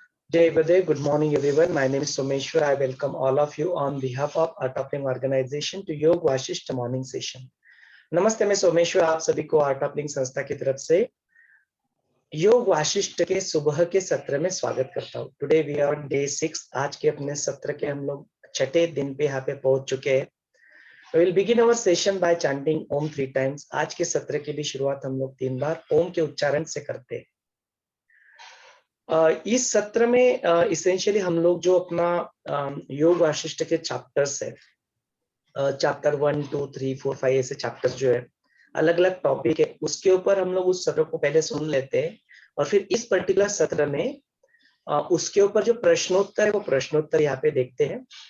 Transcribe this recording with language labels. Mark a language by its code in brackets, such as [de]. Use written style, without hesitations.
[en] Jai Bade, good morning everyone. My name is Someshwar. I welcome all of you on behalf of Art of Living organization to Yoga Vasishtha morning session. [hi] नमस्ते, मैं सोमेश्वर आप सभी को art of living संस्था की तरफ से योग वाशिष्ठ के सुबह के सत्र में स्वागत करता हूँ। [en] Today we are on day 6। [hi] आज के अपने सत्र के हम लोग छठे दिन पे यहाँ पे पहुंच चुके हैं। [en] We will begin our session by chanting Om 3 times। [hi] आज के सत्र की भी शुरुआत हम लोग 3 बार ओम के उच्चारण से करते हैं। इस सत्र में इसेंशियली हम लोग जो अपना योग वाशिष्ठ के चैप्टर्स है, चैप्टर 1, 2, 3, 4, 5 ऐसे चैप्टर्स जो है अलग अलग टॉपिक है, उसके ऊपर हम लोग उस सत्र को पहले सुन लेते हैं और फिर इस पर्टिकुलर सत्र में उसके ऊपर जो प्रश्नोत्तर है वो प्रश्नोत्तर यहाँ पे देखते हैं।